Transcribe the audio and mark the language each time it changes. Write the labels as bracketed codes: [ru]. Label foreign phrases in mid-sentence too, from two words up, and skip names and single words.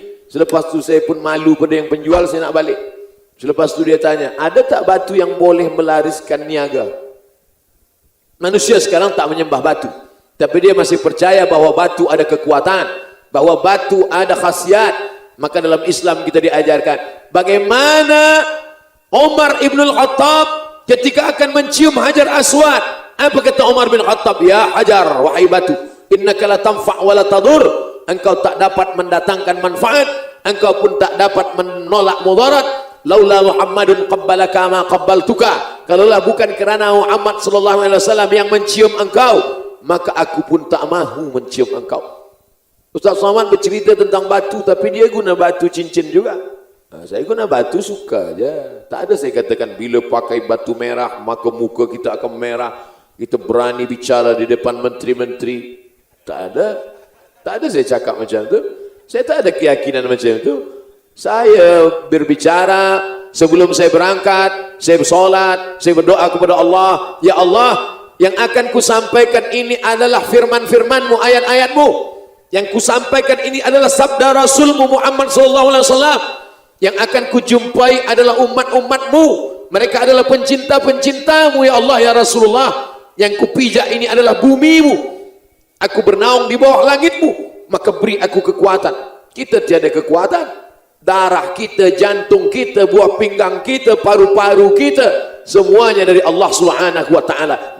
[ms] Selepas itu saya pun malu pada yang penjual, saya nak balik. Selepas itu dia tanya, ada tak batu yang boleh melariskan niaga? Manusia sekarang tak menyembah batu, tapi dia masih percaya bahawa batu ada kekuatan, bahawa batu ada khasiat. Maka dalam Islam kita diajarkan bagaimana Umar ibn al-Khattab ketika akan mencium Hajar Aswad. Apa kata Umar bin Khattab? [ar] يا حجر, [ms] wahai batu, [ar] إنك لا تنفع ولا تضر. [ms] Engkau tak dapat mendatangkan manfaat, engkau pun tak dapat menolak mudarat. [ar] لولا محمد قبلك ما قبلتك. [ms] Kalaulah bukan kerana Muhammad [ar] صلى الله عليه وسلم [ms] yang mencium engkau, maka aku pun tak mahu mencium engkau. Ustaz Somad bercerita tentang batu, tapi dia guna batu cincin juga. Saya guna batu suka aja. Tak ada saya katakan bila pakai batu merah maka muka kita akan merah, kita berani bicara di depan menteri-menteri. Tak ada. Tak ada saya cakap macam tu. Saya tak ada keyakinan macam tu. Saya berbicara sebelum saya berangkat, saya bersolat, saya berdoa kepada Allah, [ar] يا الله, [ms] yang akan ku sampaikan ini adalah firman-firman-Mu, ayat-ayat-Mu. Yang ku sampaikan ini adalah sabda Rasul-Mu Muhammad [ar] صلى الله عليه وسلم. [ms] Yang akan ku jumpai adalah umat-umat-Mu. Mereka adalah pencinta-pencinta-Mu [ar] يا الله يا رسول الله. [ms] Yang ku pijak ini adalah bumi-Mu. Aku bernaung di bawah langit-Mu, maka beri aku kekuatan. Kita tiada kekuatan. Darah kita, jantung kita, buah pinggang kita, paru-paru kita, semuanya dari Allah [ar] سبحانه وتعالى.